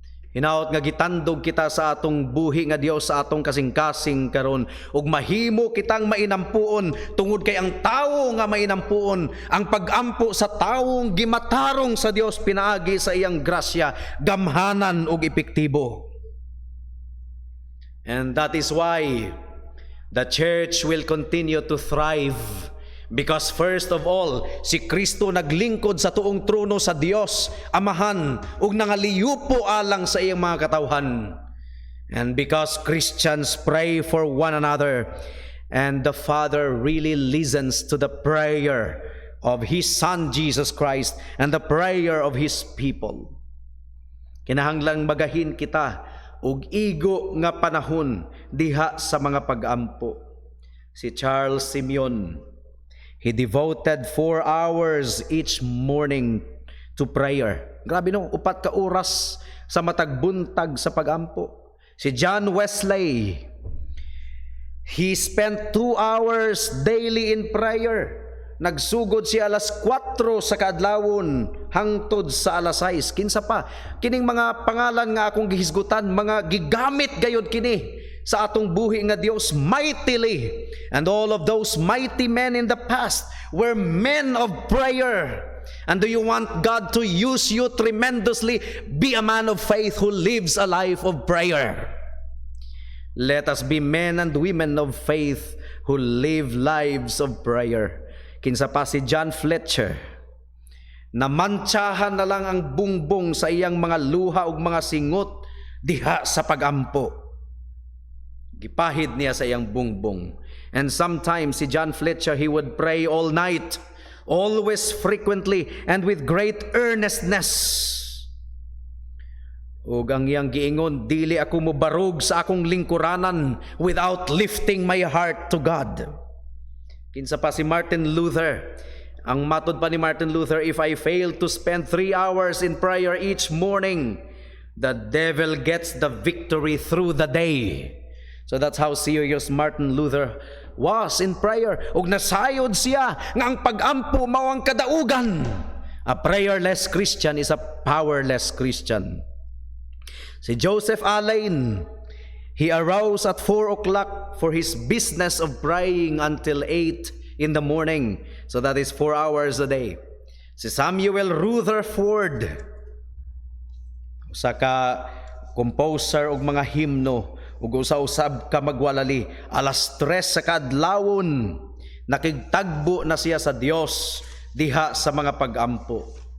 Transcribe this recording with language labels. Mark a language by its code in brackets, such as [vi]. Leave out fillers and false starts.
[ceb] Hinaot nga gitandog kita sa atong buhi nga Dios sa atong kasing-kasing karon ug mahimo kitang mainampuon tungod kay ang tawo nga mainampuon ang pagampo sa tawong gimatarong sa Dios pinaagi sa iyang grasya, gamhanan ug epektibo. [en] And that is why the church will continue to thrive. Because first of all, [ceb] si Kristo naglingkod sa tuong trono sa Dios Amahan ug nangaliyupo alang sa iyang mga katawhan. [en] And because Christians pray for one another, and the Father really listens to the prayer of His Son Jesus Christ and the prayer of His people. [ceb] Kinahanglang magahin kita og igo nga panahon diha sa mga pag-ampo. [en] Si Charles Simeon, he devoted 4 hours each morning to prayer. [ceb] Grabe no, 4 ka oras sa matag buntag sa pag-ampo. [en] Si John Wesley, he spent 2 hours daily in prayer. [ceb] Nagsugod siya alas 4 sa kaadlawon hangtod sa alas 6. Kinsa pa? Kining mga pangalan nga akong gihisgutan, mga gigamit gayud kini sa atong buhi nga Dios mightily. [en] And all of those mighty men in the past were men of prayer. And do you want God to use you tremendously? Be a man of faith who lives a life of prayer. Let us be men and women of faith who live lives of prayer. [ceb] Kinsa pa si John Fletcher, namantsahan na lang ang bungbong sa iyang mga luha ug mga singot diha sa pag-ampo. Gipahid niya sa iyang bungbong. [en] And sometimes si John Fletcher, he would pray all night, always frequently and with great earnestness. [ceb] Ug ang iyang giingon, dili ako mobarog sa akong lingkuranan [en] without lifting my heart to God. [ceb] Kinsa pa si Martin Luther. Ang matod pa ni Martin Luther, [en] if I fail to spend 3 hours in prayer each morning, the devil gets the victory through the day. So that's how serious Martin Luther was in prayer. [ceb] Ug nasayod siya nga ang pag-ampo mao ang kadaugan. [en] A prayerless Christian is a powerless Christian. Si Joseph Allein, he arose at 4 o'clock for his business of praying until 8 in the morning. So that is 4 hours a day. [ceb] Si Samuel Rutherford, usa ka composer og mga himno, ug usa-usab ka magwalali, alas 3 sa kadlawon nakigtagbo na siya sa Dios diha sa mga pag-ampo.